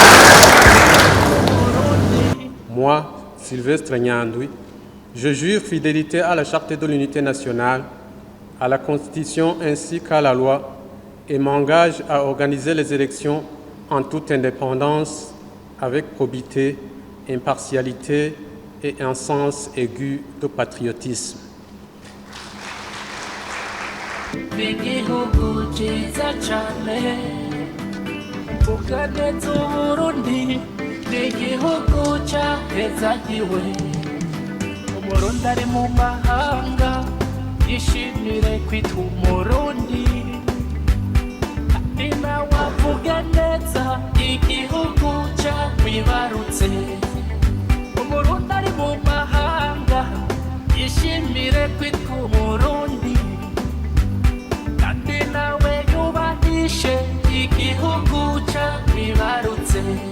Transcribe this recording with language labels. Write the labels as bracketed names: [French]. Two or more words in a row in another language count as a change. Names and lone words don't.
[French] Moi, Sylvestre Nyandwi, je jure fidélité à la Charte de l'unité nationale, à la Constitution ainsi qu'à la loi, et m'engage à organiser les élections en toute indépendance, avec probité, impartialité et un sens aigu de patriotisme. [Rundi] Igihugu cyiza cyane ukaneza Uburundi n'igihugu cyahezagiwe Umurundi ari mu mahanga yishimire kwitwa Umurundi kandi nawe avuga neza igihugu cyamwibarutse Umurundi ari mu mahanga yishimire kwitwa Umurundi kandi nawe yubahishe igihugu cyamwibarutse